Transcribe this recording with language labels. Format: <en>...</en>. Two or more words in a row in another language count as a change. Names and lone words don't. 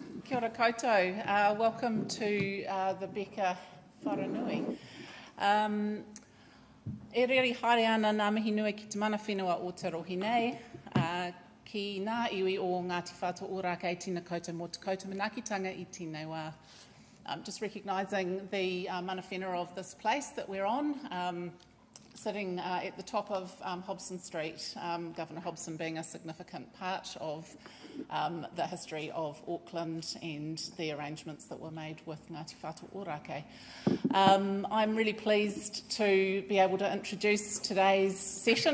<mi>Kia ora koutou.</mi> <en>Welcome to the Beca Wharanui.</en> <mi>E reri haere ana ngā mihi nui ki te mana whenua o te rohi nei. Ki ngā iwi o Ngāti Whātua Ōrākei tina koutou mō te koutou manaakitanga I tēnei wā.</mi> <en>Just recognising the</en> <mi>mana whenua</mi> <en>of this place that we're on, sitting at the top of Hobson Street, Governor Hobson being a significant part of the history of Auckland and the arrangements that were made with Ngāti Whātua Ōrākei. I'm really pleased to be able to introduce today's session.</en>